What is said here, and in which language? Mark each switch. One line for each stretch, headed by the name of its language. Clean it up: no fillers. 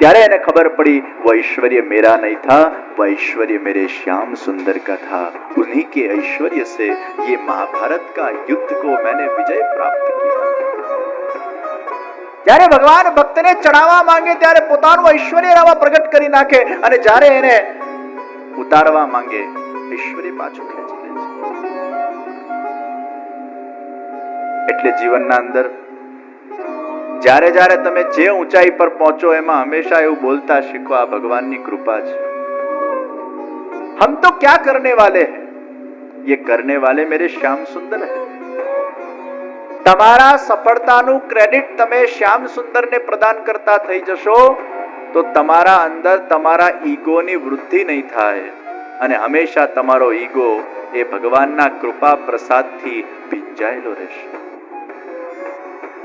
Gujarati: ત્યારે એને ખબર પડી
Hindi: वो ऐश्वर्य मेरा नहीं था, वो ऐश्वर्य मेरे श्याम सुंदर का था, उन्हीं के ऐश्वर्य से ये महाभारत का युद्ध को मैंने विजय प्राप्त किया।
Gujarati: જ્યારે ભગવાન ભક્તને ચડાવવા માંગે ત્યારે પોતાનું ઐશ્વર્ય એનામાં પ્રગટ કરી નાખે અને જ્યારે એને ઉતારવા માંગે ઐશ્વર્ય પાછું ખેંચી લે છે। એટલે જીવનના અંદર જ્યારે જ્યારે તમે જે ઊંચાઈ પર પહોંચો એમાં હંમેશા એવું બોલતા શીખો આ ભગવાનની કૃપા છે।
Hindi: हम तो क्या करने वाले हैं, ये करने वाले मेरे श्याम सुंदर है।
Gujarati: તમારા સફળતાનું ક્રેડિટ તમે શ્યામ સુંદરને પ્રદાન કરતા થઈ જશો તો તમારા અંદર તમારા ઈગોની વૃદ્ધિ નહીં થાય અને હંમેશા તમારો ઈગો એ ભગવાનના કૃપા પ્રસાદથી ભીંજાયેલો રહેશે।